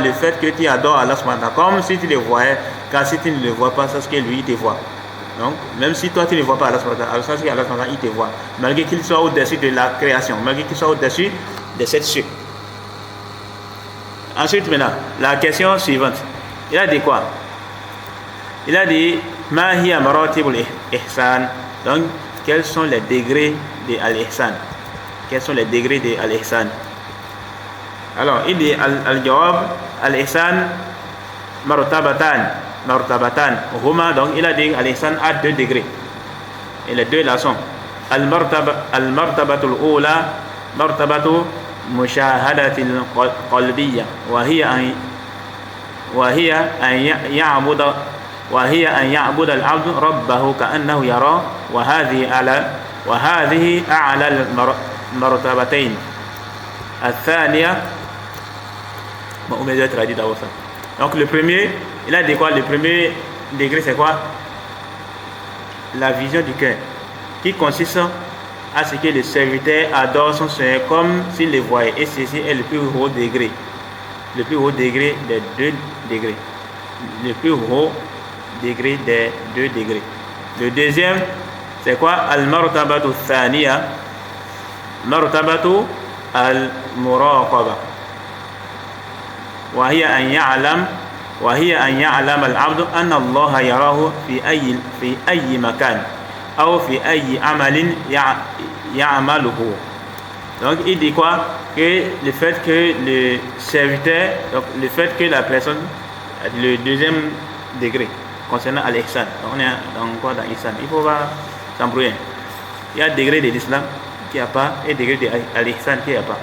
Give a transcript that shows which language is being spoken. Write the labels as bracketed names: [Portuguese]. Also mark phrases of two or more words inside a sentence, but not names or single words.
[French] Le fait que tu adores Allah [Arabic] سبحانه وتعالى, [French] comme si tu le voyais, car si tu ne le vois pas, c'est ce que lui te voit. Donc, même si toi tu ne le vois pas Allah [Arabic] سبحانه وتعالى, [French] c'est ce que Allah [Arabic] سبحانه وتعالى [French] il te voit. Malgré qu'il soit au-dessus de la création, malgré qu'il soit au-dessus de cette cieux. Ensuite, maintenant, la question suivante. Il a dit quoi? Il a dit [Arabic] ما هي مراتب الإحسان. [French] Donc, quels sont les degrés de al-ihsan? Quels sont les degrés de al-ihsan? Alors, il dit [Arabic] الجواب الإحسان مرتبتان. [French] Huma, donc il a dit al-ihsan a 2 degrés. Et les 2 là sont [Arabic] المرتبة الأولى مرتبة المشاهدة القلبية وهي أن يعبد العبد ربه كأنه يرى وهذه أعلى المرتبتين. [French] الثانية on va traduire d'abord ça. Donc le premier, il a dit quoi? Le premier degré c'est quoi? La vision du cœur, qui consiste à ce que le serviteur adore son Seigneur comme s'il le voyait. Et ceci est le plus haut degré. Le plus haut degré des 2 degrés. Le plus haut degré des 2 degrés. Le deuxième, c'est quoi? [Arabic] المرتبة الثانية. مرتبة المراقبة. وهي أن يعلم العبد أن الله يراه في أي مكان أو في أي عمل يعمله. [French] Donc il dit quoi? Que le fait que le serviteur, donc le fait que la personne, le deuxième degré concernant al-ihsan, on est dans quoi? Dans l'ihsan, il faut pas s'embrouiller. Il y a degré de l'islam qui n'y a pas et degré de al-ihsan qui n'y a pas.